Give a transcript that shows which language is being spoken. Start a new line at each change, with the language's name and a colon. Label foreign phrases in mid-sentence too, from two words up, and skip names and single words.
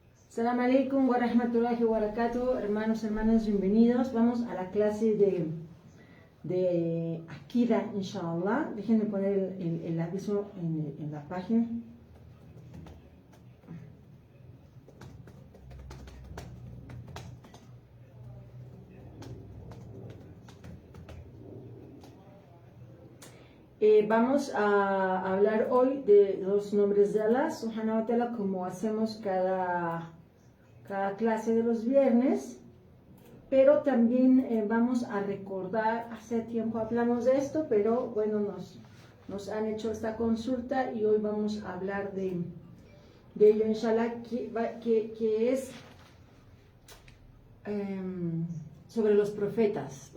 Arabic: السلام عليكم ورحمة الله وبركاته,
Spanish: hermanos, hermanas, bienvenidos. Vamos a la clase de Akida, inshallah. Déjenme poner el aviso en la página. Vamos a hablar hoy de los nombres de Allah
Arabic: سبحانه وتعالى,
Spanish: como hacemos cada clase de los viernes, pero también vamos a recordar, hace tiempo hablamos de esto, pero bueno, nos han hecho esta consulta y hoy vamos a hablar de ello, inshallah, que es sobre los profetas.